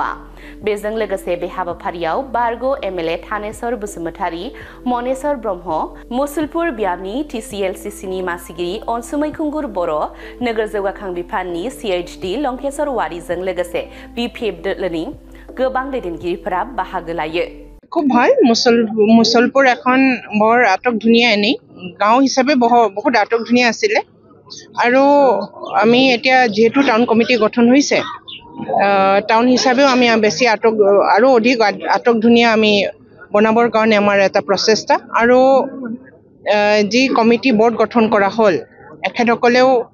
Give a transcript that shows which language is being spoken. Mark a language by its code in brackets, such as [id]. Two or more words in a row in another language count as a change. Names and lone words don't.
[brx] बेजों लोगोसे बे हाबाफारियाव बारग' एमएलए थानेश्वर बसुमतारी, मनेश्वर ब्रह्म, मुसुलपुर बियाबनि टिसिएलसिसिनि मासिगिरि अनसुमै खुंगुर बर', नोगोर जौगाखां बिफाननि सिएइचडि लंकेश्वर वारिजों लोगोसे बिपिएफ दोलोनि गोबां दैदेनगिरिफोरा बाहागो लायो। [as] খুব ভাল মুছলপুৰ এখন বৰ আটক ধুনীয়া এনেই গাঁও হিচাপে বহুত আটক ধুনীয়া আছিলে আৰু আমি এতিয়া যেহেতু [en] town committee [as] গঠন হৈছে টাউন হিচাপেও আমি বেছি আটক আৰু অধিক আটক ধুনীয়া আমি বনাবৰ কাৰণে আমাৰ এটা প্ৰচেষ্টা আৰু যি [en] committee board [as] গঠন কৰা হ'ল এখেতসকলেও